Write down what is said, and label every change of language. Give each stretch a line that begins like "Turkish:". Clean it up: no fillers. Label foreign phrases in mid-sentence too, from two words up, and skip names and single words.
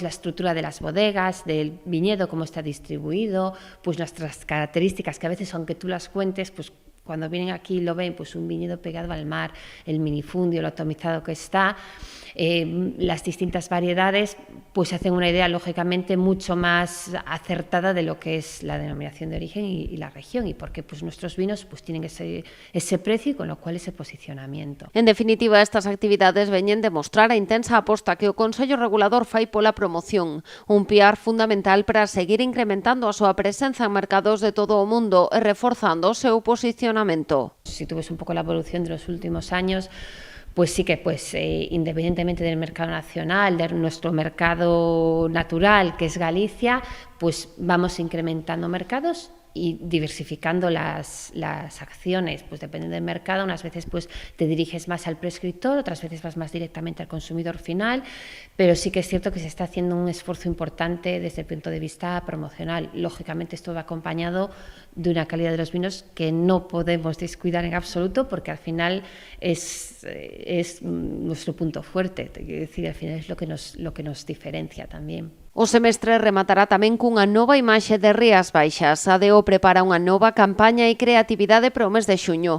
Spanish: la estructura de las bodegas, del viñedo, cómo está distribuido, pues nuestras características, que a veces aunque tú las cuentes, pues cuando vienen aquí lo ven, pues un viñedo pegado al mar, el minifundio, lo atomizado que está, las distintas variedades, pues hacen una idea lógicamente mucho más acertada de lo que es la denominación de origen y la región, y porque pues nuestros vinos pues tienen ese precio y con lo cual ese posicionamiento.
Galician: En definitiva, estas actividades veñen demostrar a intensa aposta que o Consello Regulador fai pola promoción, un piar fundamental para seguir incrementando a súa presenza en mercados de todo o mundo e reforzando o seu posicionamento.
Spanish: Si tú ves un poco la evolución de los últimos años, pues sí que independientemente del mercado nacional, de nuestro mercado natural, que es Galicia, pues vamos incrementando mercados y diversificando las acciones, pues depende del mercado. Unas veces pues te diriges más al prescriptor, otras veces vas más directamente al consumidor final, pero sí que es cierto que se está haciendo un esfuerzo importante desde el punto de vista promocional. Lógicamente esto va acompañado de una calidad de los vinos que no podemos descuidar en absoluto, porque al final es nuestro punto fuerte, quiero decir, al final es lo que nos diferencia también.
Galician: O semestre rematará tamén cunha nova imaxe de Rías Baixas. A DO prepara unha nova campaña e creatividade para o mes de xuño.